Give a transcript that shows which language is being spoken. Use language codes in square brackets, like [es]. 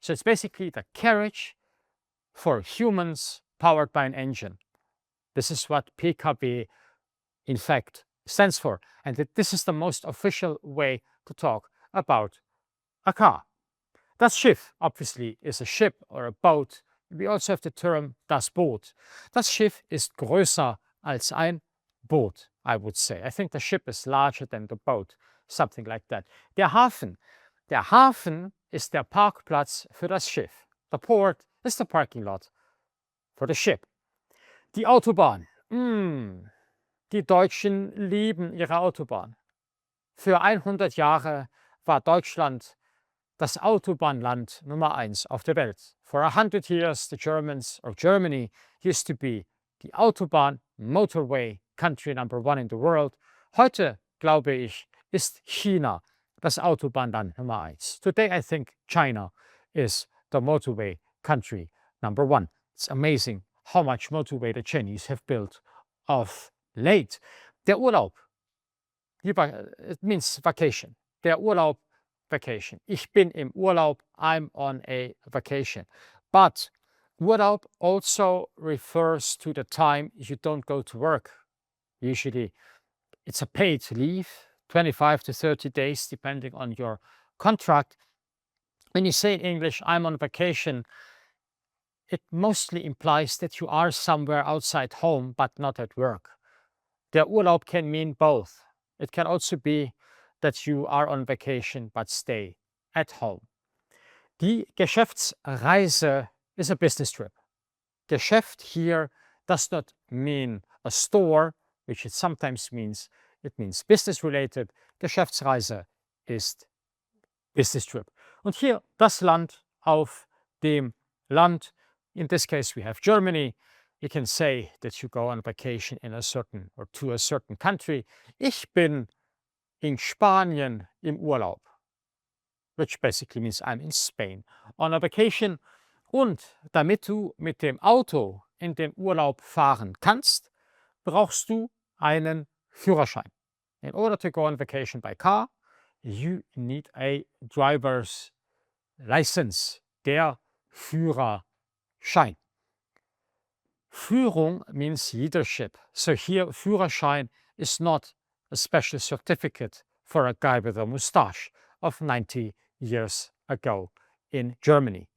[en] So it's basically the carriage for humans powered by an engine. This is what Pkw in fact stands for. And this is the most official way to talk about a car. Das Schiff, obviously, is a ship or a boat. We also have the term das Boot. [de] Das Schiff ist größer als ein Boot, [en] I would say. I think the ship is larger than the boat, something like that. [de] Der Hafen. Der Hafen ist der Parkplatz für das Schiff. [en] The port is the parking lot for the ship. [de] Die Autobahn. Die Deutschen lieben ihre Autobahn. Für 100 Jahre war Deutschland das Autobahnland Nummer 1 auf der Welt. [en] For 100 years, the Germans, or Germany, used to be the Autobahn motorway country number 1 in the world. [de] Heute, glaube ich, ist China das Autobahnland Nummer 1. [en] Today, I think China is the motorway country number 1. It's amazing how much motorway the Chinese have built of late. Der Urlaub, it means vacation. Der Urlaub, vacation. [de] Ich bin im Urlaub, [en] I'm on a vacation. But Urlaub also refers to the time you don't go to work. Usually it's a paid leave, 25 to 30 days, depending on your contract. When you say in English, I'm on vacation, it mostly implies that you are somewhere outside home but not at work. Der Urlaub can mean both. It can also be that you are on vacation but stay at home. Die Geschäftsreise is a business trip. Geschäft here does not mean a store, which it sometimes means. It means business related. Geschäftsreise ist business trip. [de] Und hier das Land auf dem Land. [en] In this case, we have Germany. You can say that you go on vacation in a certain or to a certain country. [de] Ich bin in Spanien im Urlaub, [en] which basically means I'm in Spain on a vacation. [de] Und damit du mit dem Auto in den Urlaub fahren kannst, brauchst du einen Führerschein. [en] In order to go on vacation by car, you need a driver's license, der Führerschein. Führung means leadership. So here, Führerschein is not a special certificate for a guy with a mustache of 90 years ago in Germany.